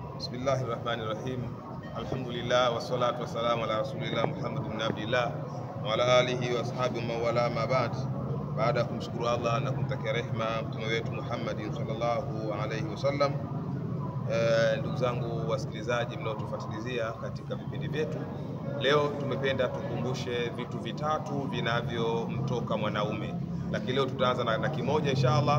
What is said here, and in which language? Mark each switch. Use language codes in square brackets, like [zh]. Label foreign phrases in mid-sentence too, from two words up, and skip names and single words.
[ar] بسم الله الرحمن الرحيم. الحمد لله والصلاة والسلام على رسول الله محمد بن عبد الله وعلى آله وأصحابه ووالاه أما بعد. [sw] Baada ya kumshukuru Allah na kumtakia rehema mtume wetu Muhammad [ar] صلى الله عليه وسلم, [sw] ndugu zangu wasikilizaji mnaotufuatilizia katika vipindi vyetu, leo tumependa tukumbushe vitu vitatu vinavyomtoka mwanaume, lakini leo tutaanza na kimoja inshallah.